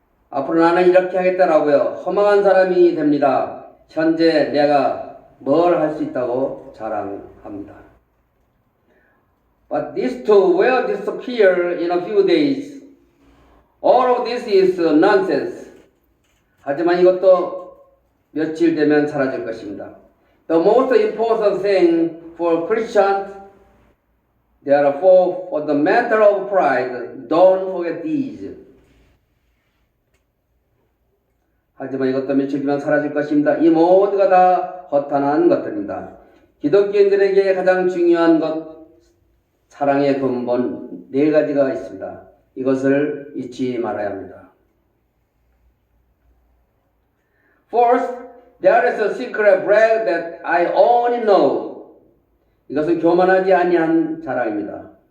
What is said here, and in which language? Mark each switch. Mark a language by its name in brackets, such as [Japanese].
[Korean] 앞으로 나는 이렇게 하겠다라고요. 허망한 사람이 됩니다. 현재 내가 뭘 할 수 있다고 자랑합니다. [English] But this too will disappear in a few days. All of this is nonsense. [Korean] 하지만 이것도 며칠 되면 사라질 것입니다. [English] The most important thing for Christians, therefore, for the matter of pride, don't forget these. [Korean] 하지만 이것도 며칠 뒤면 사라질 것입니다. 이 모두가 다 허탄한 것들입니다. 기독교인들에게 가장 중요한 것, 사랑의 근본 4가지가 있습니다. 이것을 잊지 말아야 합니다. [English] First, there is a secret brag that I only know. [Korean] 이것은 교만하지 아니한 자랑입니다.